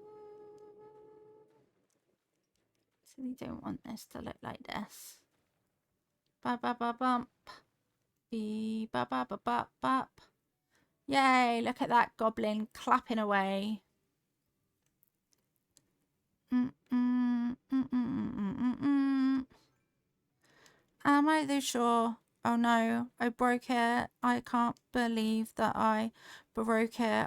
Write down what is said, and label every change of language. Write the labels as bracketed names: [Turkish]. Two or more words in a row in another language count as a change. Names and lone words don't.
[English] So we don't want this to look like this. Ba ba ba bump. Bee ba ba ba ba bop. Yay, look at that goblin clapping away. Am I too sure? Oh no, I broke it. I can't believe that I broke it.